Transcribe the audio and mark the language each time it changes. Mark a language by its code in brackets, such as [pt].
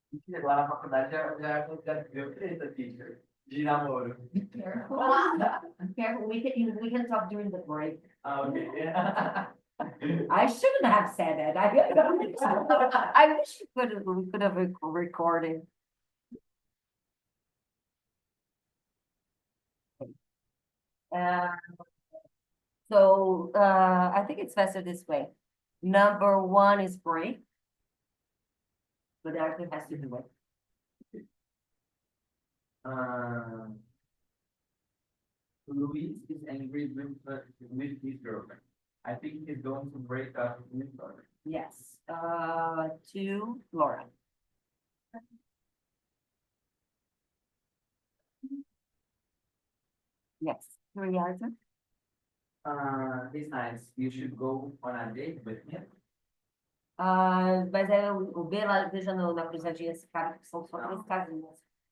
[pt] Lá na faculdade já deu treta, teacher. De namoro. [en] Careful. Careful, we can talk during the break. Ah, ok. I shouldn't have said it. I wish we could have recorded. Uh, I think it's faster this way. Number one is break. But Arthur has to do it. Luis is angry with his girlfriend. I think he's going to break up with her. Yes, to Laura. Yes, three Arthur. He's nice. You should go on a date with him. [pt] Mas é o B lá, veja na cruzadinha esse cara, que são só três casinhas.